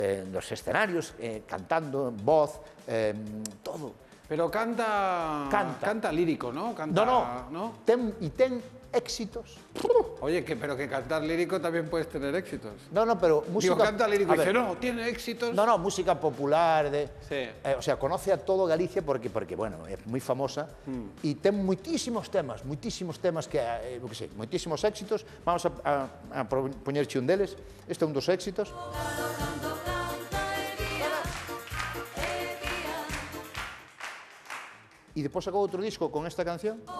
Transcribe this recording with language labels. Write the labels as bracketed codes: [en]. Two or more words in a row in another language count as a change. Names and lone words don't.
[es] en los escenarios, cantando, en voz, todo. Pero canta lírico, ¿no? Canta, No. Ten éxitos. Oye, pero que cantar lírico también puedes tener éxitos. No, pero música... Digo, canta lírico y dice, no, tiene éxitos. No, música popular, Sí. O sea, conoce a todo Galicia porque bueno, [gl] é moi famosa e ten moitísimos temas que, moitísimos éxitos. Vamos a poñerche un deles. Este é un dos éxitos. E depois sacou outro disco con esta canción.